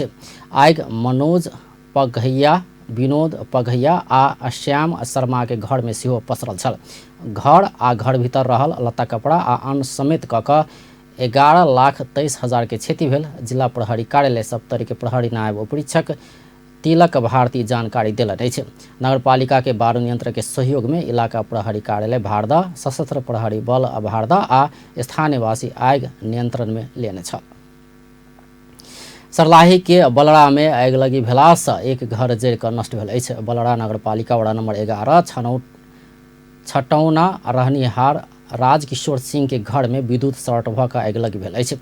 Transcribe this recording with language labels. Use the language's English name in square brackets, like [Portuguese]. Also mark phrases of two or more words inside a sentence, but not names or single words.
[Maithili] आगि मनोज पघैया, विनोद पघैया आ श्याम शर्मा के घर में सेहो पसरल छल। घर आ घर भीतर रहल लत्ता कपड़ा आ अन्न समेत कऽ कऽ 11,23,000 के क्षति भेल। जिला प्रहरी कार्यालय सप्तरी के प्रहरी नायब उपरीक्षक तिलक भारती जानकारी देलनि अछि। नगरपालिका के बारू नियंत्रक के सहयोग में इलाका प्रहरी कार्यालय भारदा, सशस्त्र प्रहरी बल भारदा आ स्थानीय वासी आगि नियंत्रण में लेने छल। सर्लाही के बलड़ा में आगिलगी भेला से 1 घर जरि कऽ नष्ट भेल अछि। बलड़ा नगरपालिका वडा नंबर 11 छटौना रहनिहार राजकिशोर सिंह के घर में विद्युत शॉर्ट भऽ कऽ आगिलगी भेल अछि।